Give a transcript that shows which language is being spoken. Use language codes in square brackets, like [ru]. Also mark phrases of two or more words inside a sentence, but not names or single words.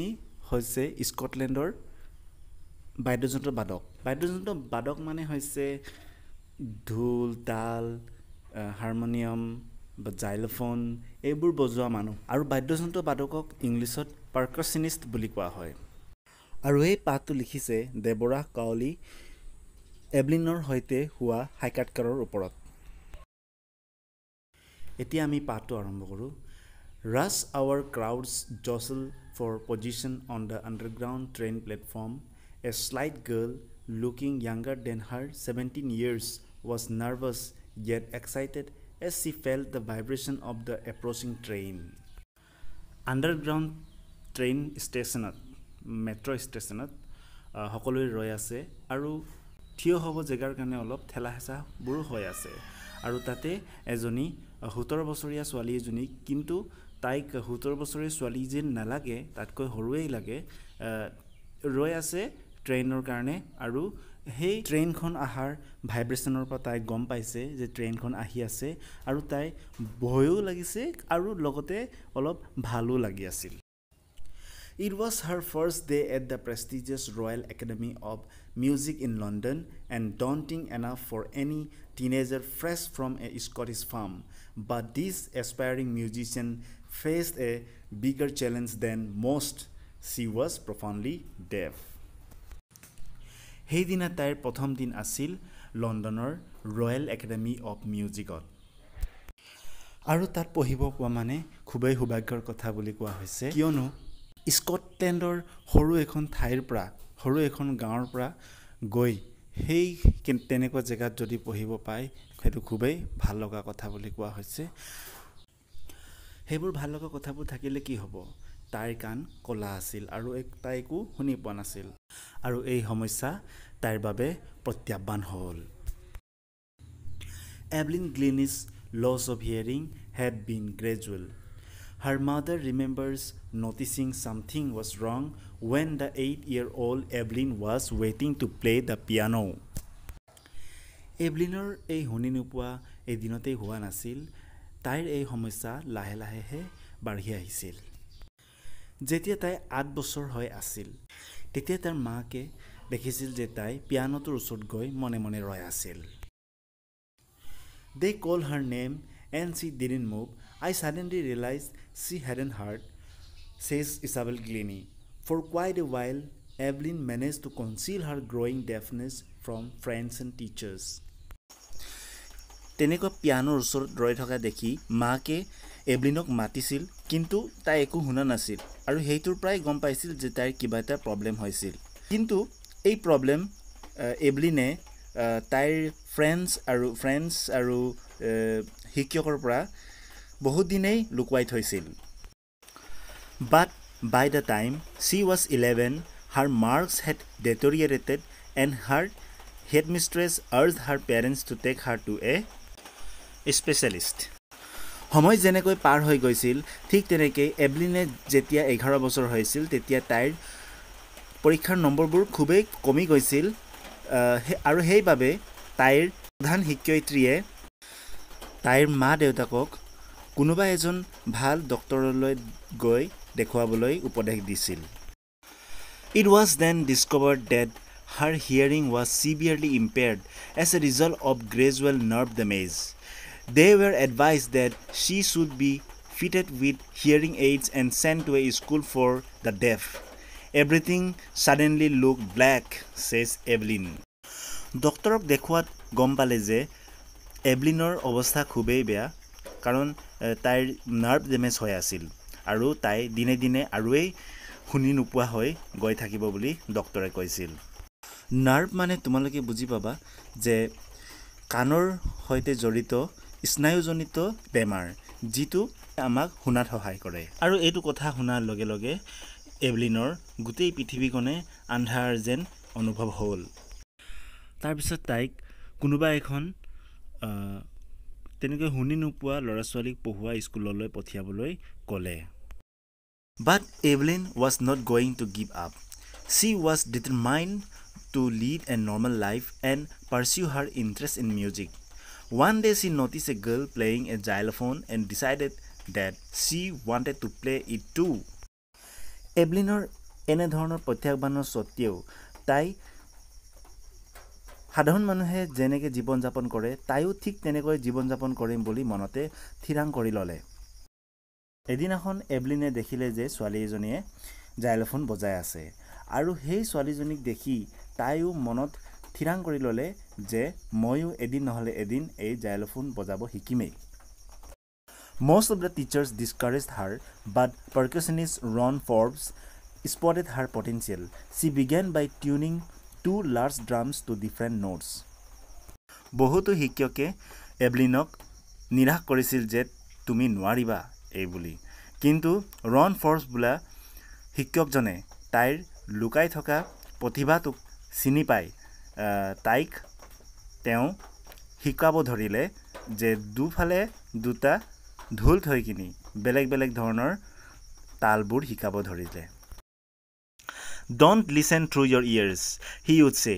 [as] হৈছে স্কটলেণ্ডৰ বাদ্যযন্ত্ৰ বাদক মানে হৈছে ঢোল তাল হাৰমনিয়াম বা জাইলোফোন এইবোৰ বজোৱা মানুহ আৰু বাদ্যযন্ত্ৰ বাদকক ইংলিছত পাৰ্কাছনিষ্ট বুলি কোৱা হয় আৰু এই পাঠটো লিখিছে দেবৰা কাউলি এভলিনৰ সৈতে হোৱা সাক্ষাৎকাৰৰ ওপৰত এতিয়া আমি পাঠটো আৰম্ভ কৰোঁ [en] Rush hour crowds jostle for position on the underground train platform. A slight girl, looking younger than her 17 years, was nervous yet excited as she felt the vibration of the approaching train. Underground train station, metro station, [as] সকলোৱে ৰৈ আছে আৰু থিয় হ'ব জেগাৰ কাৰণে অলপ ঠেলা হেঁচা বোৰ হৈ আছে আৰু তাতে এজনী 17 বছৰীয়া ছোৱালী এজনী কিন্তু তাইক 17 বছৰীয়া ছোৱালী যেন নালাগে তাতকৈ সৰুৱেই লাগে ৰৈ আছে ট্ৰেইনৰ কাৰণে আৰু সেই ট্ৰেইনখন আহাৰ ভাইব্ৰেচনৰ পৰা তাই গম পাইছে যে ট্ৰেইনখন আহি আছে আৰু তাই ভয়ো লাগিছে আৰু লগতে অলপ ভালো লাগি আছিল [en] It was her first day at the prestigious Royal Academy of Music in London and daunting enough for any teenager fresh from a Scottish farm. But this aspiring musician faced a bigger challenge than most. She was profoundly deaf. [as] সেইদিনা তাইৰ প্ৰথম দিন আছিল লণ্ডনৰ ৰয়েল একাডেমি অফ মিউজিকত আৰু তাত পঢ়িব পোৱা মানে খুবেই সৌভাগ্যৰ কথা বুলি কোৱা হৈছে কিয়নো স্কটলেণ্ডৰ সৰু এখন ঠাইৰ পৰা সৰু এখন গাঁৱৰ পৰা গৈ সেই তেনেকুৱা জেগাত যদি পঢ়িব পায় সেইটো খুবেই ভাল লগা কথা বুলি কোৱা হৈছে সেইবোৰ ভাল লগা কথাবোৰ থাকিলে কি হ'ব তাইৰ কাণ কলা আছিল আৰু তাইকো শুনি পোৱা নাছিল আৰু এই সমস্যা তাইৰ বাবে প্ৰত্যাহ্বান হ'ল [en] Evelyn Glennie's loss of hearing had been gradual. Her mother remembers noticing something was wrong when the 8-year-old Evelyn was waiting to play the piano. [as] Evelynৰ এই শুনি নোপোৱা এদিনতেই হোৱা নাছিল তাইৰ এই সমস্যা লাহে লাহেহে বাঢ়ি আহিছিল যেতিয়া তাই 8 বছৰ হৈ আছিল তেতিয়া তাৰ মাকে দেখিছিল যে তাই পিয়ানোটোৰ ওচৰত গৈ মনে মনে ৰৈ আছিল [en] They called her name and she didn't move. I suddenly realized she hadn't heard, says Isabel Glennie. For quite a while, Evelyn managed to conceal her growing deafness from friends and teachers. [as] তেনেকুৱা পিয়ানোৰ ওচৰত ৰৈ থকা দেখি মাকে এভলিনক মাতিছিল কিন্তু তাই একো শুনা নাছিল আৰু সেইটোৰ প্ৰায় গম পাইছিল যে তাইৰ কিবা এটা প্ৰব্লেম হৈছিল কিন্তু এই প্ৰব্লেম এভলিনে তাইৰ ফ্ৰেণ্ডছ আৰু শিক্ষকৰ পৰা বহুত দিনেই লুকুৱাই থৈছিল [en] But by the time she was 11, her marks had deteriorated and her headmistress urged her parents to take her to a specialist. [as] সময় যেনেকৈ পাৰ হৈ গৈছিল ঠিক তেনেকৈ এভলিনে যেতিয়া 11 বছৰ হৈছিল তেতিয়া তাইৰ পৰীক্ষাৰ নম্বৰবোৰ খুবেই কমি গৈছিল আৰু সেইবাবে তাইৰ প্ৰধান শিক্ষয়িত্ৰীয়ে তাইৰ মা দেউতাকক কোনোবা এজন ভাল ডক্টৰলৈ গৈ দেখুৱাবলৈ উপদেশ দিছিল [en] It was then discovered that her hearing was severely impaired as a result of gradual nerve damage. They were advised that she should be fitted with hearing aids and sent to a school for the deaf. Everything suddenly looked black, says Evelyn. [as] ডক্টৰক দেখুৱাত গম পালে যে এভলিনৰ অৱস্থা খুবেই বেয়া কাৰণ তাইৰ [en] nerve damage [as] হৈ আছিল আৰু তাই দিনে দিনে আৰুৱেই শুনি নোপোৱা হৈ গৈ থাকিব বুলি ডক্টৰে কৈছিল নাৰ্ভ মানে তোমালোকে বুজি পাবা যে কাণৰ সৈতে জড়িত স্নায়ুজনিত বেমাৰ যিটো আমাক শুনাত সহায় কৰে আৰু এইটো কথা শুনাৰ লগে লগে এভলিনৰ গোটেই পৃথিৱীখনে আন্ধাৰ যেন অনুভৱ হ'ল তাৰপিছত তাইক কোনোবা এখন তেনেকৈ শুনি নোপোৱা ল'ৰা ছোৱালীক পঢ়ুৱা স্কুললৈ পঠিয়াবলৈ ক'লে [en] But Evelyn was not going to give up. She was determined to lead a normal life and pursue her interest in music. One day she noticed a girl playing a xylophone and decided that she wanted to play it too. [as] Evelynৰ এনে ধৰণৰ প্ৰত্যাহ্বানৰ সত্ত্বেও তাই সাধাৰণ মানুহে যেনেকৈ জীৱন যাপন কৰে তাইও ঠিক তেনেকৈ জীৱন যাপন কৰিম বুলি মনতে থিৰাং কৰি ল'লে এদিনাখন এভলিনে দেখিলে যে ছোৱালী এজনীয়ে জাইলোফোন বজাই আছে আৰু সেই ছোৱালীজনীক দেখি তাইও মনত থিৰাং কৰি ল'লে যে ময়ো এদিন নহলে এদিন এই জাইলোফোন বজাব শিকিমেই [en] Most of the teachers discouraged her, but percussionist Ron Forbes spotted her potential. She began by tuning two large drums to different notes. [as] বহুতো শিক্ষকে এভলিনক নিৰাশ কৰিছিল যে তুমি নোৱাৰিবা এই বুলি কিন্তু ৰন ফৰ্বছ বোলা শিক্ষকজনে তাইৰ লুকাই থকা প্ৰতিভাটোক চিনি পাই তাইক তেওঁ শিকাব ধৰিলে যে দুফালে দুটা ঢোল থৈ কিনি বেলেগ বেলেগ ধৰণৰ তালবোৰ শিকাব ধৰিলে [en] Don't listen through your ears, he would say.